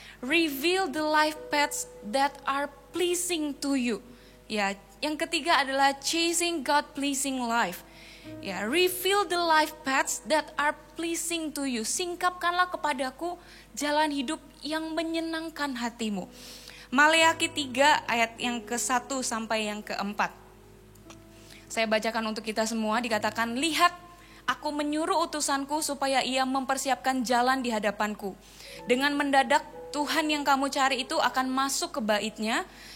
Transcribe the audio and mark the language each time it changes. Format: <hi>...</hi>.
<en>Reveal the life paths that are pleasing to you.</en> <id>Ya, yang ketiga adalah chasing God pleasing life.</id> <en>Ya, reveal the life paths that are pleasing to you.</en> <id>Singkapkanlah kepadaku jalan hidup yang menyenangkan hatimu. Maleakhi 3 ayat yang ke-1 sampai yang ke-4. Saya bacakan untuk kita semua, dikatakan, lihat, aku menyuruh utusanku supaya ia mempersiapkan jalan di hadapanku. Dengan mendadak Tuhan yang kamu cari itu akan masuk ke baitnya.</id>